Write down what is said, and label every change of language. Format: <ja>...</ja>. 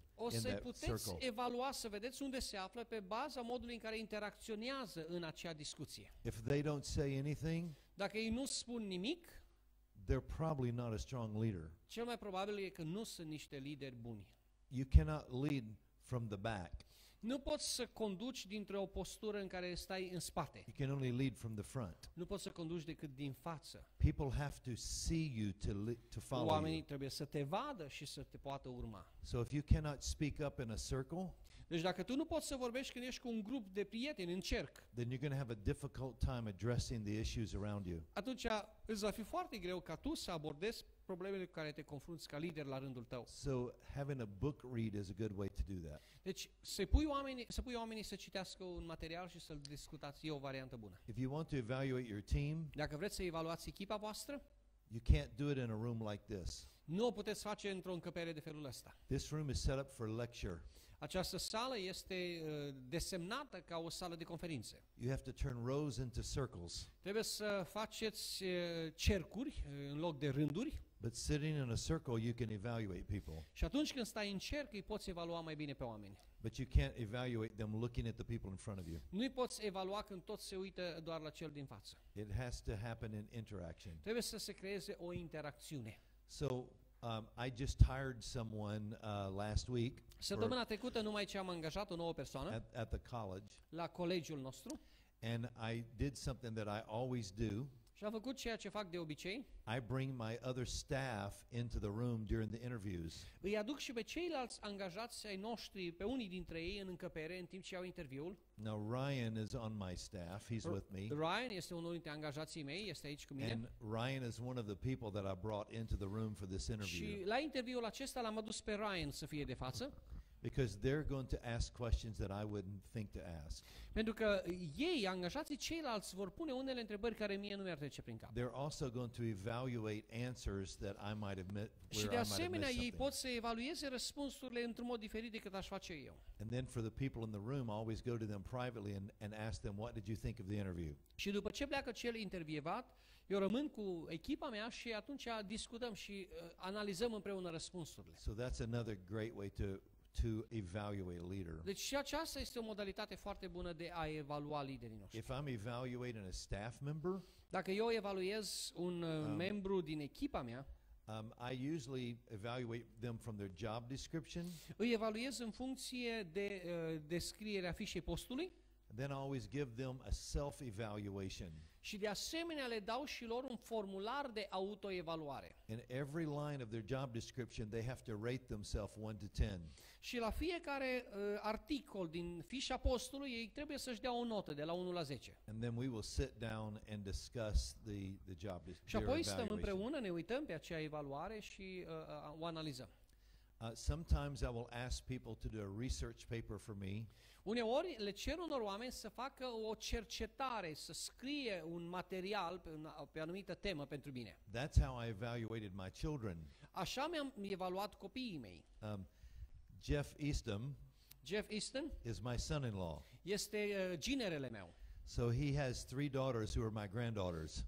<ro>o</ro> <en>in</en> <ro>să</ro> <en>that</en> <ro>puteți</ro> <en>circle.</en> <ro>evalua, să vedeți unde se află pe baza modului în care interacționează în acea discuție.</ro> <en>If they don't say anything,</en> <ro>Dacă ei nu spun nimic,</ro> <en>they're probably not a strong leader.</en> <ro>cel mai probabil e că nu sunt niște lideri buni.</ro> <en>You cannot lead from the back.</en> <ro>Nu poți să conduci dintr-o postură în care stai în spate.</ro> <en>You can only lead from the front.</en> <ro>Nu poți să conduci decât din față.</ro> <en>People have to see you to follow</en> <ro>Oamenii</ro> <en>you.</en> <ro>trebuie să te vadă și să te poată urma.</ro> <en>So if you cannot speak up in a circle,</en> <ro>Deci dacă tu nu poți să vorbești când ești cu un grup de prieteni în cerc,</ro> <en>then you're going to have a difficult time addressing the issues around you.</en> <ro>atunci îți va fi foarte greu ca tu să abordezi problemele cu care te confrunți ca lider la rândul tău.</ro> <en>So having a book read is a good way to do that.</en> <ro>Deci să pui oamenii să citească un material și să-l discutați, e o variantă bună.</ro> <en>If you want to evaluate your team,</en> <ro>Dacă vreți să evaluați echipa voastră,</ro> <en>you can't do it in a room like this.</en> <ro>nu o puteți face într-o încăpere de felul ăsta.</ro> <en>This room is set up for lecture.</en> <ro>Această sală este desemnată ca o sală de conferințe.</ro> <en>You have to turn rows into circles.</en> <ro>Trebuie să faceți cercuri în loc de rânduri.</ro> <en>But sitting in a circle, you can evaluate people.</en> <ro>Și atunci când stai în cerc, îi poți evalua mai bine pe oameni.</ro> <en>But you can't evaluate them looking at the people in front of you.</en> <ro>Nu îi poți evalua când toți se uită doar la cel din față.</ro> <en>It has to happen in interaction.</en> <ro>Trebuie să se creeze o interacțiune.</ro> <en>So I just hired someone last week</en> <ro>Săptămâna trecută numai ce am angajat o nouă persoană</ro> <en>at the college,</en> <ro>la colegiul nostru</ro> <en>and I did something that I always do.</en> <ro>și a făcut ceea ce fac de obicei.</ro> <en>I bring my other staff into the room during the interviews.</en> <ro>Îi aduc și pe ceilalți angajați ai noștri, pe unii dintre ei în încăpere în timp ce iau interviul.</ro> <en>Now Ryan is on my staff. He's with me.</en> <ro>Ryan este unul dintre angajații mei, este aici cu mine.</ro> <en>And Ryan is one of the people that I brought into the room for this interview.</en> <ro>Și la interviul acesta l-am adus pe Ryan să fie de față,</ro> <en>Because they're going to ask questions that I wouldn't think to ask.</en> <ro>pentru că ei, angajații ceilalți, vor pune unele întrebări care mie nu mi-ar trece prin cap.</ro> <en>They're also going to evaluate answers that I might have</en> <ro>Și</ro> <en>might have</en> <ro>asemenea</ro> <en>missed something.</en> <ro>pot să evalueze răspunsurile într-un mod diferit decât aș face eu.</ro> <en>And then for the people in the room, I always go to them privately and ask them, what did you think of the interview?</en> <ro>Și după ce pleacă cel intervievat, eu rămân cu echipa mea și atunci discutăm și analizăm împreună răspunsurile.</ro> <en>So that's another great way to evaluate a leader.</en> <ro>Deci și aceasta este o modalitate foarte bună de a evalua liderii noștri.</ro> <en>If I'm evaluating a staff member,</en> <ro>Dacă eu evaluez un membru din echipa mea,</ro> <en>I usually evaluate them from their job description.</en> <ro>Îi evaluez în funcție de descrierea fișei postului</ro> <en>Then I always give them a self-evaluation.</en> <ro>și de asemenea le dau și lor un formular de autoevaluare.</ro> <en>In every line of their job description, they have to rate themselves 1 to 10.</en> <ro>Și la fiecare articol din fișa postului ei trebuie să-și dea o notă de la 1 la 10.</ro> <en>And then we will sit down and discuss the job</en> <ro>Și apoi stăm</ro> <en>evaluation.</en> <ro>împreună, ne uităm pe acea evaluare și o analizăm.</ro> <en>Sometimes I will ask people to do a research paper for me.</en> <ro>Uneori le cer unor oameni să facă o cercetare, să scrie un material pe o anumită temă pentru mine.</ro> <en>That's how I evaluated my children.</en> <ro>Așa mi-am evaluat copiii mei.</ro> <en>Jeff Eastham Jeff Easton is my son-in-law.</en> <ro>este ginerele meu.</ro> <en>So he has 3 daughters who are my granddaughters.</en>